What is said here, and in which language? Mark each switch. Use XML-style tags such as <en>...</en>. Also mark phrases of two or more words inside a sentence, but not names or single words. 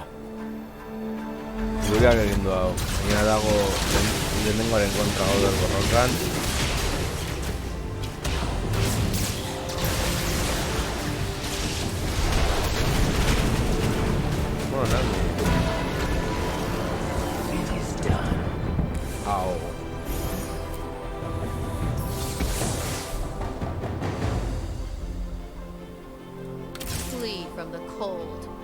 <eu>Gureak egin du hau. Baina dago lehenengoaren kontra gaude borrokan. Bueno, Nami.</eu> <en>It is done. Au. Flee from the cold.</en>